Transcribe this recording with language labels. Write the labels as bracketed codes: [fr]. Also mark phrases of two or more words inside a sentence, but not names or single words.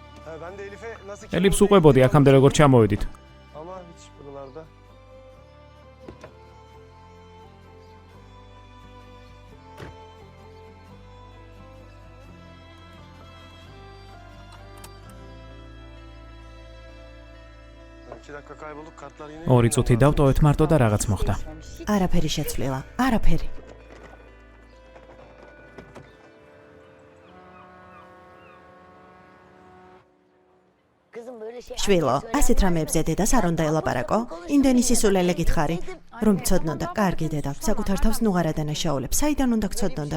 [tr] Ben de Elif'e nasıl [ka] ელიფს უყვებოდი აქამდე როგორ ჩამოვედით. [tr] Ama hiç buralarda. İki dakika kaybolduk, kartlar yine... [ka] 2 წუთი დავტოვეთ მარტო და რაღაც მოხდა. არაფერი შეცვლილა, არაფერი. შვილო, ასეთ რამეებზე დედას არ უნდა ელაპარაკო? იმდენი სისულელე გითხარი, რომ ცოდნოდა, კარგი დედა, საკუთარ თავს ნუღარ ადანაშაულებს, საიდან უნდა გცოდნოდა?